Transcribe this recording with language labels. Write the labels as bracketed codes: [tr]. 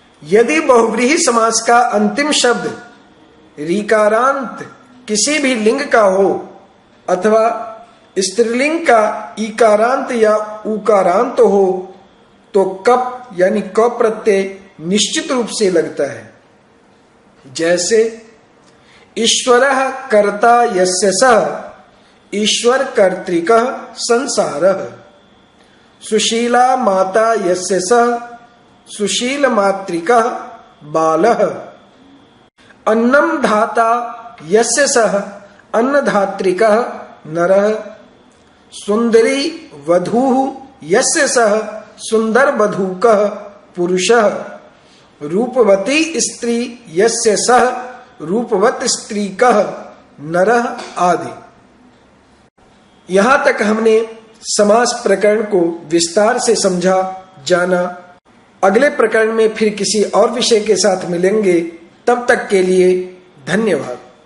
[hi] यदि बहुव्रीहि समास का अंतिम शब्द रीकारांत किसी भी लिंग का हो अथवा स्त्रीलिंग का ईकारांत या उकारांत हो तो कप यानी क प्रत्यय निश्चित रूप से लगता है। जैसे [sa] ईश्वरः कर्ता यस्य सः ईश्वर कर्तृकः संसारः, सुशीला माता यस्य सः सुशील मातृकः बालः, अन्नम धाता यस्य सः अन्नधात्रिकः नरः, सुंदरी वधूः यस्य सः सुंदर वधूकः पुरुषः, रूपवती स्त्री यस्य सः रूपवत स्त्रीकः नरः आदि। [hi] यहाँ तक हमने समास प्रकरण को विस्तार से समझा जाना। अगले प्रकरण में फिर किसी और विषय के साथ मिलेंगे। तब तक के लिए धन्यवाद।